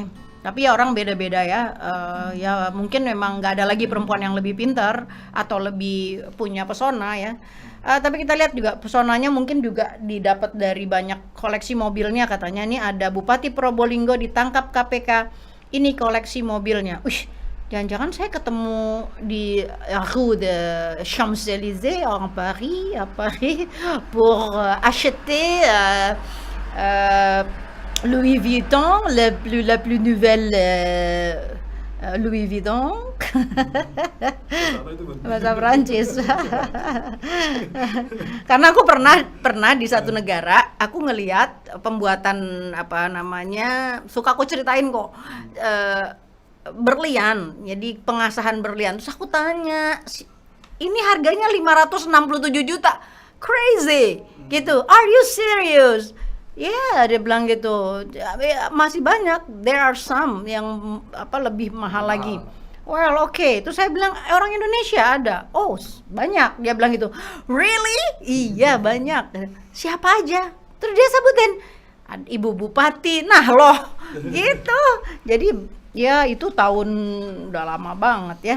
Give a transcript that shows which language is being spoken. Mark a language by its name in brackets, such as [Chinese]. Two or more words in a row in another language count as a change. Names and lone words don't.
[Indonesian] Tapi ya orang beda-beda ya. Ya mungkin memang nggak ada lagi perempuan yang lebih pintar atau lebih punya pesona ya. Tapi kita lihat juga pesonanya mungkin juga didapat dari banyak koleksi mobilnya katanya. Ini ada Bupati Probolinggo ditangkap KPK. Ini koleksi mobilnya. Jangan-jangan saya ketemu di [French] rue de Champs-Élysées à Paris pour acheter Louis Vuitton, la plus nouvelle Louis Vuitton. [Indonesian] Bahasa Prancis. Karena aku pernah di satu negara, aku ngelihat pembuatan suka aku ceritain kok. Berlian, jadi pengasahan berlian. Terus aku tanya, ini harganya 567 juta, crazy gitu. [English] Are you serious? [Indonesian] Ya, dia bilang gitu. Masih banyak, [English] there are some [Indonesian] yang lebih mahal lagi. [English] Well, okay. [Indonesian] Terus saya bilang, orang Indonesia ada. Oh, banyak. Dia bilang gitu. Really? Iya, banyak. Siapa aja? Terus dia sebutin Ibu Bupati. Nah, loh, gitu. Jadi ya itu tahun udah lama banget ya.